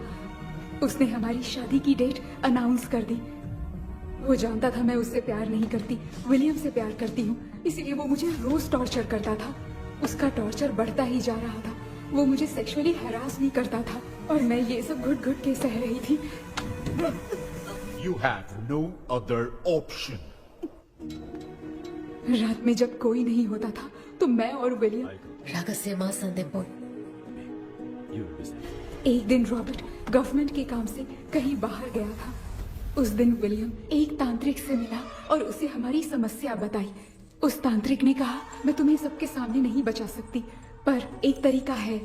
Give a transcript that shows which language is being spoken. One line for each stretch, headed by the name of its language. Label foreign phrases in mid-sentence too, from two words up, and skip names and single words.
Hindi: उसने हमारी शादी की
English: date announce
Hindi: कर दी. वो जानता था मैं उससे प्यार नहीं करती, विलियम से प्यार करती हूँ, इसीलिए वो मुझे रोज टॉर्चर करता था. उसका टॉर्चर बढ़ता ही जा रहा था. वो मुझे
English: sexually harass
Hindi: भी करता था और मैं ये सब घुट घुट के सह रही थी.
English: You have no other option.
Hindi: रात में जब कोई नहीं होता था तो मैं और विलियम
Tamil: ரகசியமா சந்திப்போம்.
Hindi: एक दिन रॉबर्ट गवर्नमेंट के काम से कहीं बाहर गया था. उस दिन विलियम एक तांत्रिक से मिला और उसे हमारी समस्या बताई. उस तांत्रिक ने कहा, मैं तुम्हें सबके सामने नहीं बचा सकती, पर एक तरीका है.